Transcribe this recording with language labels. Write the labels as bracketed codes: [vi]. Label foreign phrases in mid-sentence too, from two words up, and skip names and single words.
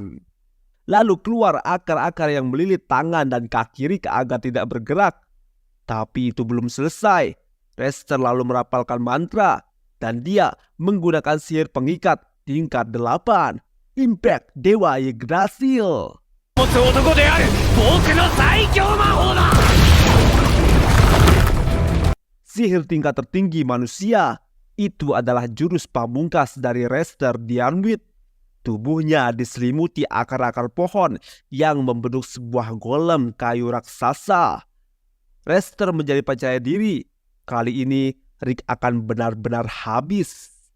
[id] Lalu keluar akar-akar yang melilit tangan dan kaki Rick agar tidak bergerak. Tapi itu belum selesai. Rester lalu merapalkan mantra dan dia menggunakan sihir pengikat tingkat 8, Impact Dewa Yggdrasil. [ja] 持つ男である僕の最強魔法だ [id] Sihir tingkat tertinggi manusia. Itu adalah jurus pamungkas dari Rester Dianwit. Tubuhnya diselimuti akar-akar pohon yang membentuk sebuah golem kayu raksasa. Rester menjadi percaya diri. Kali ini Rick akan benar-benar habis.